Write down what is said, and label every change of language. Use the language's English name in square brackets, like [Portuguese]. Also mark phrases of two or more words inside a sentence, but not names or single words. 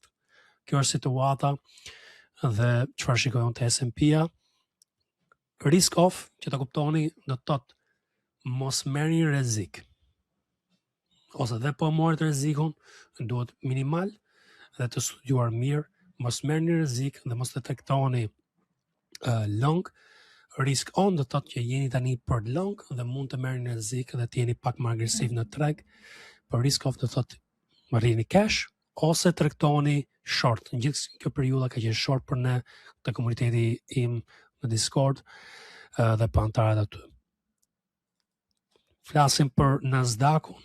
[Albanian] Kjo është situata dhe çfarë shikojmë te S&P-ja. [English] Risk off, [Albanian] që ta kuptoni, do të thotë mos merrni rrezik. Ose dhe po morët rrezikun, duhet minimal dhe të studiuar mirë, mos merrni rrezik dhe mos të tregtoni long. [English] Risk on [Albanian] do të thotë që jeni tani për long dhe mund të merrni rrezik dhe të jeni pak më agresiv në treg. Por [English] risk off [Albanian] do të thotë marrini cash ose tregtoni short. Në gjithë kjo periudha ka qenë short për ne, të komuniteti im në Discord. dhe për antarët aty. Flasim për Nasdaqun.